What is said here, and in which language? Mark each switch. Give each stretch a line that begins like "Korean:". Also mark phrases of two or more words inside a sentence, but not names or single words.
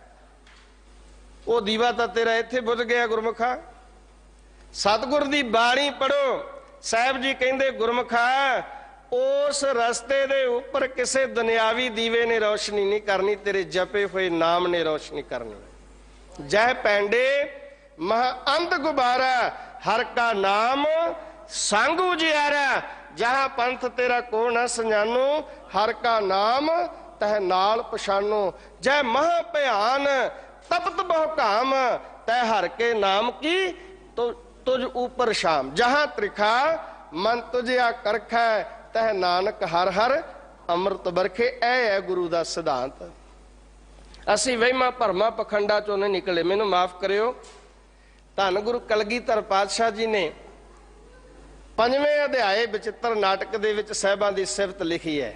Punjabi: ਵੋ ਦੀਵਾ ਤਾਂ ਤੇਰਾ ਇੱਥੇ ਬੁਝ ਗਿਆ ਗੁਰਮੁਖਾ। ਸਤਿਗੁਰ ਦੀ ਬਾਣੀ ਪੜ੍ਹੋ। ਸਾਹਬ ਜੀ ਕਹਿੰਦੇ ਗੁਰਮੁਖਾ ਉਸ ਰਸਤੇ ਦੇ ਉਪਰ ਕਿਸੇ ਦੁਨਿਆਵੀ ਦੀਵੇ ਨੇ ਰੋਸ਼ਨੀ ਨਹੀਂ ਕਰਨੀ, ਤੇਰੇ ਜਪੇ ਹੋਏ ਨਾਮ ਨੇ ਰੋਸ਼ਨੀ ਕਰਨੀ। ਜਹ ਪੈਂਡੇ ਮਹਾ ਅੰਧ ਗੁਬਾਰਾ ਹਰਿ ਕਾ ਨਾਮੁ ਸੰਗਿ ਉਜੀਆਰਾ। ਜਹਾਂ ਪੰਥਿ ਤੇਰਾ ਕੋ ਨ ਸਿਞਾਨੂ ਹਰਿ ਕਾ ਨਾਮੁ ਤਹ ਨਾਲਿ ਪਛਾਨੂ। ਜਹ ਮਹਾ ਭਇਆਨ ਤਪਤਿ ਬਹੁ ਘਾਮ ਤਹ ਹਰਿ ਕੇ ਨਾਮ ਕੀ ਤੁਮ ਊਪਰਿ ਛਾਮ। ਜਹਾ ਤ੍ਰਿਖਾ ਮਨ ਤੁਝੁ ਆਕਰਖੈ ਤਹ ਨਾਨਕ ਹਰਿ ਹਰਿ ਅੰਮ੍ਰਿਤੁ ਬਰਖੈ। ਐ ਹੈ ਗੁਰੂ ਕਾ ਸਿਧਾਂਤ। ਅਸੀਂ ਵਹਿਮਾਂ ਭਰਮਾਂ ਪਖੰਡਾਂ ਚੋਂ ਨਹੀਂ ਨਿਕਲੇ। ਮੈਨੂੰ ਮਾਫ਼ ਕਰਿਓ। ਧੰਨ ਗੁਰੂ ਕਲਗੀਧਰ ਪਾਤਸ਼ਾਹ ਜੀ ਨੇ 5ਵੇਂ ਅਧਿਆਇ ਬਚਿੱਤਰ ਨਾਟਕ ਦੇ ਵਿਚ ਸਾਹਿਬਾਂ ਦੀ ਸਿਫ਼ਤ ਲਿਖੀ ਹੈ।